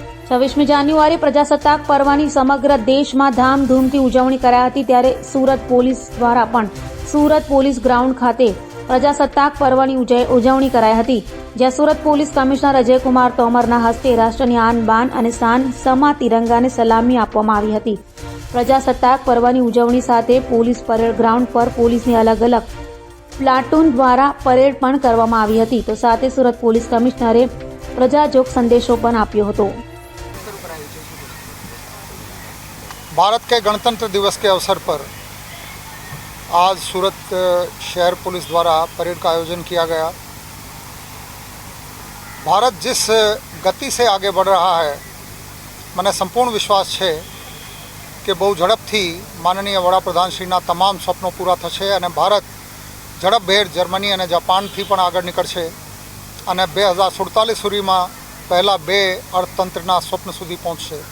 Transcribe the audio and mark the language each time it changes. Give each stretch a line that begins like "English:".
Gujarati: 26મી જાન્યુઆરી પ્રજાસત્તાક પર્વની સમગ્ર દેશમાં ધામધૂમથી ઉજવણી કરાઈ હતી, ત્યારે સુરત પોલીસ દ્વારા પણ સુરત પોલીસ ગ્રાઉન્ડ ખાતે પ્રજાસત્તાક પર્વની ઉજવણી કરાઈ હતી, જ્યાં સુરત પોલીસ કમિશનર અજયકુમાર તોમરના હસ્તે રાષ્ટ્રની આન બાન અને શાન સમા તિરંગાને સલામી આપવામાં આવી હતી। પ્રજાસત્તાક પર્વની ઉજવણી સાથે પોલીસ પરેડ ગ્રાઉન્ડ પર પોલીસની અલગ અલગ પ્લાટૂન દ્વારા પરેડ પણ કરવામાં આવી હતી, તો સાથે સુરત પોલીસ કમિશનરે પ્રજાજોગ સંદેશો પણ આપ્યો હતો।
Hindi: भारत के गणतंत्र दिवस के अवसर पर आज सूरत शहर पुलिस द्वारा परेड का आयोजन किया गया। भारत जिस गति से आगे बढ़ रहा है,
Gujarati: મને સંપૂર્ણ વિશ્વાસ છે કે બહુ ઝડપથી માનનીય વડાપ્રધાનશ્રીના તમામ સ્વપ્નો પૂરા થશે અને ભારત ઝડપભેર જર્મની અને જાપાનથી પણ આગળ નીકળશે અને 2047 સુધીમાં પહેલાં 2 અર્થતંત્રના સ્વપ્ન સુધી પહોંચશે।